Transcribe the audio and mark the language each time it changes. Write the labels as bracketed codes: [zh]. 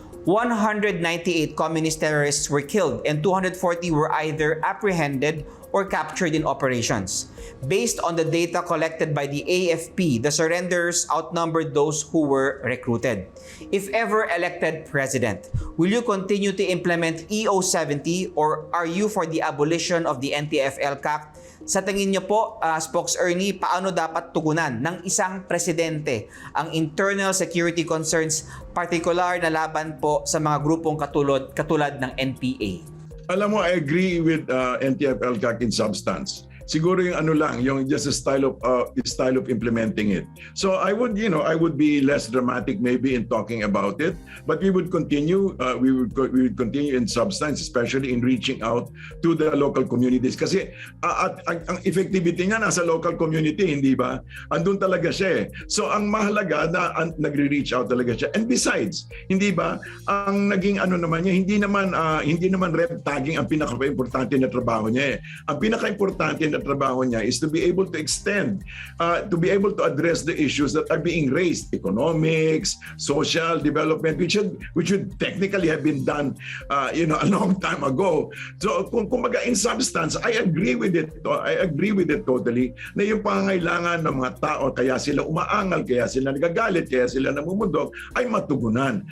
[en] 198 communist terrorists were killed and 240 were either apprehended or captured in operations. Based on the data collected by the AFP, the surrenders outnumbered those who were recruited. If ever elected president, will you continue to implement EO-70, or are you for the abolition of the NTF-ELCAC? [tl] Sa tingin niyo po, Spokes Ernie, paano dapat tugunan ng isang presidente ang [en] internal security concerns, [tl] particular na laban po sa mga grupong katulad ng NPA? Alam mo, [en] I agree with NTF-ELCAC in substance. [tl] Siguro yung yung [en] just a style of implementing it. So I would be less dramatic maybe in talking about it, but we would continue. We would continue in substance, especially in reaching out to the local communities. [tl] Kasi ang effectivity niya nasa local community, hindi ba? Andun talaga siya. So ang mahalaga na nagre-reach out talaga siya. [en] And besides, [tl] hindi ba? Ang naging naman niya, hindi naman red tagging ang pinaka-importante na trabaho niya. Ang pinaka-importante na katrabaho niya [en] is to be able to extend, to be able to address the issues that are being raised, economics, social development, which should technically have been done a long time ago. [tl] So kumbaga [en] in substance, I agree with it totally [tl] na yung pangangailangan ng mga tao, kaya sila umaangal, kaya sila nagagalit, kaya sila namumundok, ay matugunan.